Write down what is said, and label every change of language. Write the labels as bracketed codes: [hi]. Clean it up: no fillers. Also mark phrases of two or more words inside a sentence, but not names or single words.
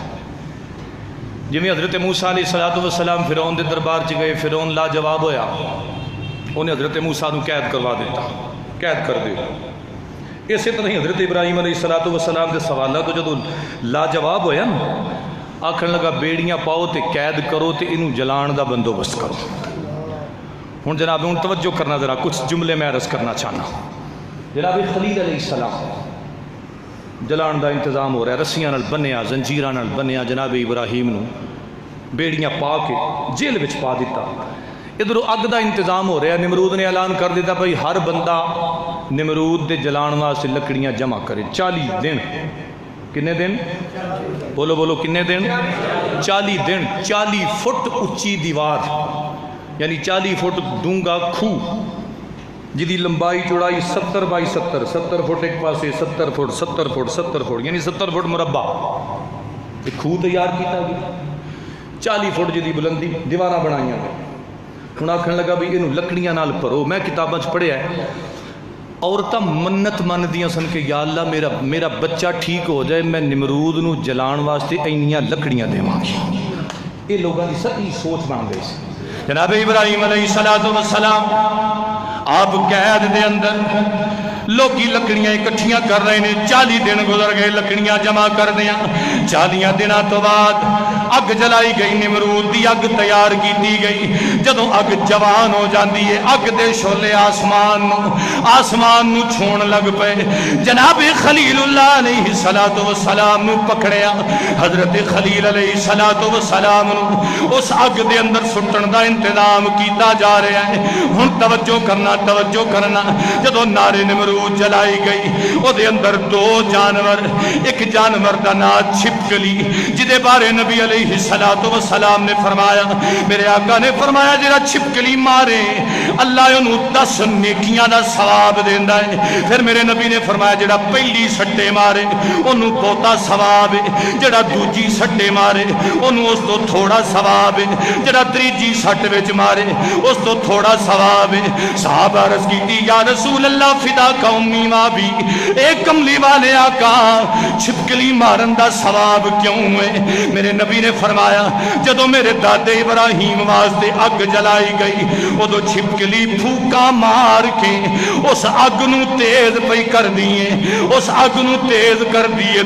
[pa] جی حضرت موسیٰ علیہ السلام فرعون دے دربار چ گئے، فرعون لا جواب ہویا، انہیں حضرت موسیٰ نو قید کروا دیتا، قید کر دے۔ اسی طرح حضرت ابراہیم علیہ السلام دے سوالات تو جدو لاجواب ہویا نا آکھن لگا بیڑیاں پاؤ تے قید کرو تے انہوں جلان دا بندوبست کرو۔ ہن جناب ہن توجہ کرنا ذرا کچھ جملے میں عرض کرنا چاہنا۔ جناب خلیل علیہ السلام جلان دا انتظام ہو رہا ہے، رسیاں نال بنیا، زنجیراں نال بنیا جناب ابراہیم نو بیڑیاں پا کے جیل وچ پا دیتا۔ ادھر اگ دا انتظام ہو رہا ہے، نمرود نے اعلان کر دیتا بھائی ہر بندہ نمرود دے جلان واسطے لکڑیاں جمع کرے 40 دن۔ کنے دن؟ بولو بولو کنے دن؟ 40 دن، 40 فٹ اچھی دیوار، یعنی 40 فٹ ڈونگا کھو جدی لمبائی چوڑائی 70 بائی 70، 70 فٹ ایک پاسے، 70 فٹ 70 فٹ 70 فٹ یعنی 70 فٹ مربع ایک کھو تیار کیتا گیا۔ 40 فٹ جدی بلندی دیواراں بنائیاں گئے۔ ہن آکھن لگا بھی انہوں لکڑیاں نال بھرو۔ میں کتاباں چ پڑھیا ہے عورتاں منت من دیاں سن کہ یا اللہ میرا بچہ ٹھیک ہو جائے میں نمرود نو جلان واسطے اینیاں لکڑیاں دیواں گی۔ یہ لوگاں دی صحیح سوچ بن گئی سی۔ جناب ابراہیم علیہ السلام آپ قید دے اندر لوگی لکڑیاں اکٹھیاں کر رہے ہیں۔ 40 دن گزر گئے لکڑیاں جمع کر دیا۔ 40 دنوں تو بعد اگ جلائی گئی، نمرود دی اگ تیار کی گئی۔ جدوں اگ جوان ہو جاندی ہے اگ دے شعلے آسمان نو چھون لگ پے۔ جناب خلیل اللہ علیہ السلام نو پکڑیا، حضرت خلیل علیہ السلام نو اس اگ دے اندر سٹن دا انتظام کیتا جا رہا ہے۔ ہن توجہ کرنا جدوں نارے نمرود جلائی گئی او دے اندر 2 جانور، ایک جانور دا نام چھپکلی جدے بارے نبی علیہ علیہ السلام نے فرمایا، میرے آقا نے فرمایا جڑا چھپکلی مارے اللہ انہوں 10 نیکیاں دا ثواب دیندا ہے۔ پھر میرے نبی نے فرمایا جڑا پہلی سٹے مارے انہوں بہتا ثواب ہے، جڑا دوجی سٹے مارے انہوں اس تو تھوڑا ثواب ہے، جڑا تریجی سٹ وچ مارے اس تو تھوڑا ثواب ہے۔ صحابہ عرض کیتی [ar] یا رسول اللہ فدا قومی مابی، [pa] ایک کملی والے آقا چھپکلی مارن دا ثواب کیوں ہے؟ میرے نبی نے فرمایا جدو میرے دادے ابراہیم واسطے اگ جلائی گئی ادو چھپکلی پھوکا مار کے اس اگ نو تیز پئی کر دیئے، اس اگ نو تیز کر دیئے۔